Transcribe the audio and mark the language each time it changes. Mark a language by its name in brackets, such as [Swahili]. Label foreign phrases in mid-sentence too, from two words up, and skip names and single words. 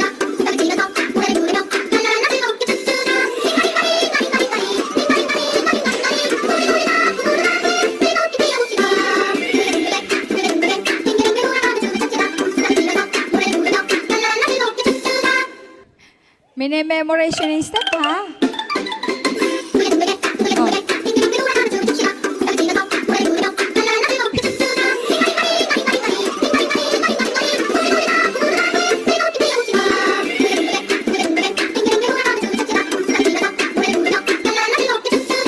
[Korean] 생각을 치면서 노래를 부르며 랄라랄라 즐겁게 춤추자. 즐겁게 뛰어봅시다. 둥글게 둥글게 빙글빙글 돌아가며 춤을 춥시다. 생각을 치면서 노래를 부르며 랄라랄라 즐겁게 춤추자. [Filipino] Minememorize yun yung step, ha? [Korean] 둥글게 둥글게 둥글게 둥글게 빙글빙글 돌아가며 춤을 춥시다. 생각을 치면서 노래를 부르며 랄라랄라 즐겁게 춤추자. 즐겁게 뛰어봅시다. 둥글게 둥글게 빙글빙글 돌아가며 춤을 춥시다. 생각을 치면서 노래를 부르며 랄라랄라 즐겁게 춤추자.